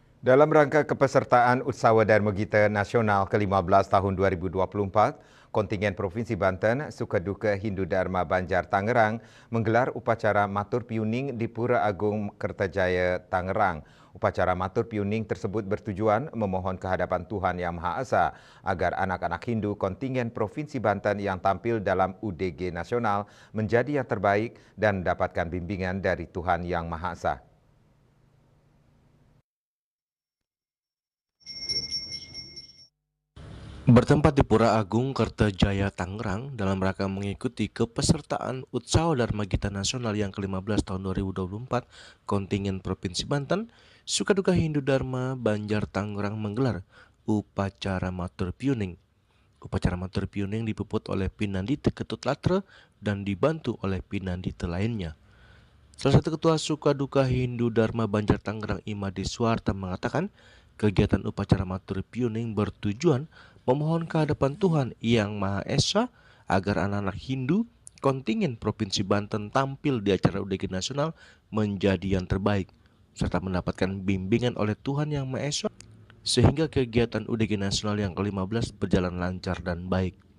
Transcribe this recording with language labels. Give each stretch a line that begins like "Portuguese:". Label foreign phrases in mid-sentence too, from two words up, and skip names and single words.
Indonesian: Dalam rangka kepesertaan Utsawa Dharma Gita Nasional ke-15 tahun 2024, kontingen Provinsi Banten, Sukaduka Hindu Dharma Banjar Tangerang menggelar upacara Matur Piuning di Pura Agung Kertajaya, Tangerang. Upacara Matur Piuning tersebut bertujuan memohon kehadapan Tuhan Yang Maha Esa agar anak-anak Hindu kontingen Provinsi Banten yang tampil dalam UDG Nasional menjadi yang terbaik dan mendapatkan bimbingan dari Tuhan Yang Maha Esa. Bertempat di Pura Agung Kertajaya, Tangerang, dalam rangka mengikuti kepesertaan Utsawa Dharma Gita Nasional yang ke-15 tahun 2024, kontingen Provinsi Banten, Sukaduka Hindu Dharma Banjar Tangerang menggelar upacara Matur Piuning. Upacara Matur Piuning dipuput oleh Pinandita Ketut Latre dan dibantu oleh Pinandita lainnya. Salah satu ketua Sukaduka Hindu Dharma Banjar Tangerang, Imadi Suarta, mengatakan kegiatan upacara Matur Piuning bertujuan memohon kehadapan Tuhan Yang Maha Esa agar anak-anak Hindu kontingen Provinsi Banten tampil di acara UDG Nasional menjadi yang terbaik, serta mendapatkan bimbingan oleh Tuhan Yang Maha Esa sehingga kegiatan UDG Nasional yang ke-15 berjalan lancar dan baik.